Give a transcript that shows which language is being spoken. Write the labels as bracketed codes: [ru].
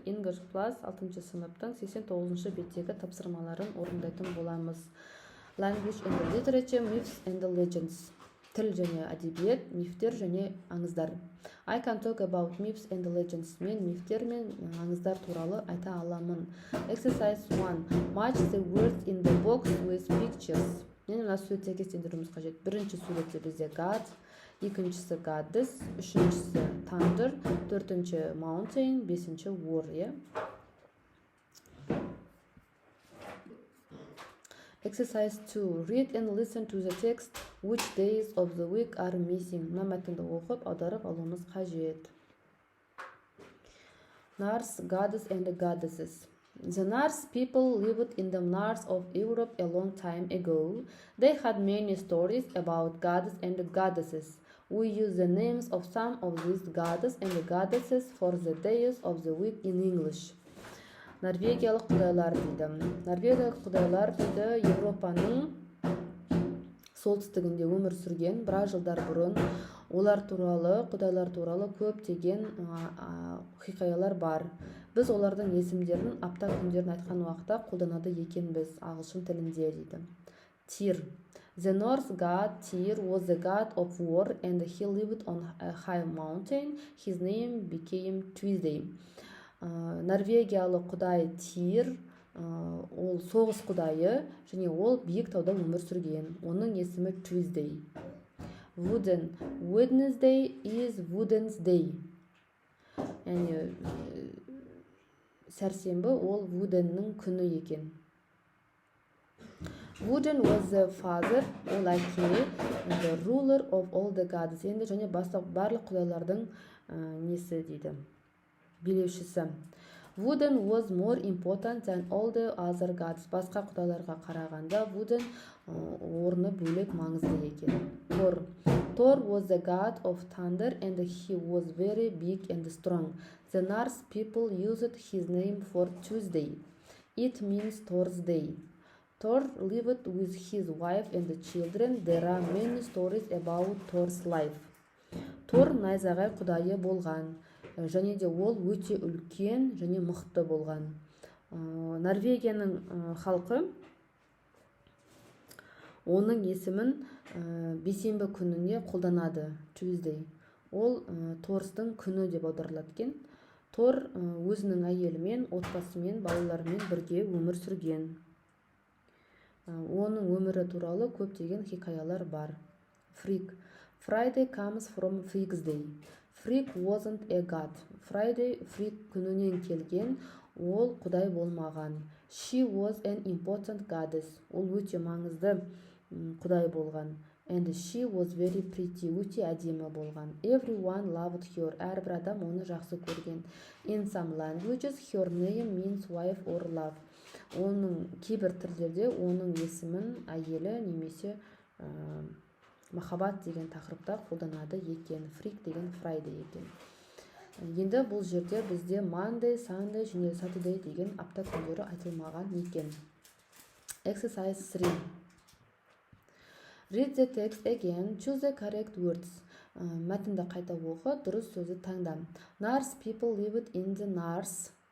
[kk] English Plus 6 сыныптың 89 беттегі тапсырмаларын орындайтын боламыз. [en] Language and Literature, Myths and Legends. [kk] Тіл және әдебиет, мифтер және аңыздар. [en] I can talk about myths and legends. [kk] Мен мифтер мен аңыздар туралы айта аламын. [en] Exercise 1. Match the words in the box with pictures. [kk] Мен мына суретке сәйкестендіруіміз қажет. Бірінші суретте бізде God, екіншісі goddess, үшіншісі thunder, төртінші mountain, бесінші war. [en] Exercise 2. Read and listen to the text. Which days of the week are missing? [kk] Мына мәтінді оқып, аударып алуымыз қажет. [en] Norse, goddess and goddesses. The Norse people lived in the north of Europe a long time ago. They had many stories about gods and goddesses. We use the names of some of these gods and goddesses for the days of the week in English. [kk] Норвегиялық құдайлар дейді. Норвегиялық құдайлар дейді Европаның солтүстігінде өмір сүрген біраз жылдар бұрын. Олар туралы, құдайлар туралы көптеген хикаялар бар. Біз олардың есімдерін апта күндерін айтқан уақытта қолданады екенбіз ағылшын тілінде дейді. [en] Tyr. The Norse god Tyr was the god of war and he lived on a high mountain. His name became Tuesday. [kk] Норвегиялық құдай Tyr, ол соғыс құдайы және ол биік тауда өмір сүрген. Оның есімі Tuesday. [en] Wooden. Wednesday is Wooden's day. [kk] Яғни сәрсенбі ол Woodenның күні екен. [en] Wooden was the father, [kk] ол әке, [en] the ruler of all the gods. [kk] Енді және барлық құдайлардың несі дейді, билеушісі. [en] Wooden was more important than all the other gods. [kk] Басқа құдайларға қарағанда Wooden орны бөлек маңызды екен. [en] Thor was the god of thunder and he was very big and strong. The Norse people used his name for Tuesday. It means Thor's day. Thor lived with his wife and children. There are many stories about Thor's life. [kk] Thor найзағай құдайы болған. Және де ол өте үлкен және мықты болған. Норвегияның халқы оның есімін бейсенбі күніне қолданады, Tuesday. Ол Торстың күні деп аударылады екен. Тор өзінің әйелімен, отбасымен, балаларымен бірге өмір сүрген. Оның өмірі туралы көптеген хикаялар бар. [en] Frigg. Friday comes from Frigg's day. Frigg wasn't a god. [kk] Friday, Frigg күнінен келген, ол құдай болмаған. [en] She was an important goddess. [kk] Ол өте маңызды құдай болған. [en] And she was very pretty. [kk] Өте әдемі болған. [en] Everyone loved her. [kk] Әрбір адам оны жақсы көрген. [en] In some languages, her name means wife or love. [kk] Оның кейбір тілдерде оның есімін әйелі немесе махаббат деген тақырыпта қолданады екен. Frigg деген Friday екен. Енді бұл жерде бізде Monday, Sunday және Saturday деген апта күндері айтылмаған екен. [en] Exercise 3. Read the text again. Choose the correct words. [kk] Мәтінді қайта оқы, дұрыс сөзді таңда. [en] Norse people lived in the Norse.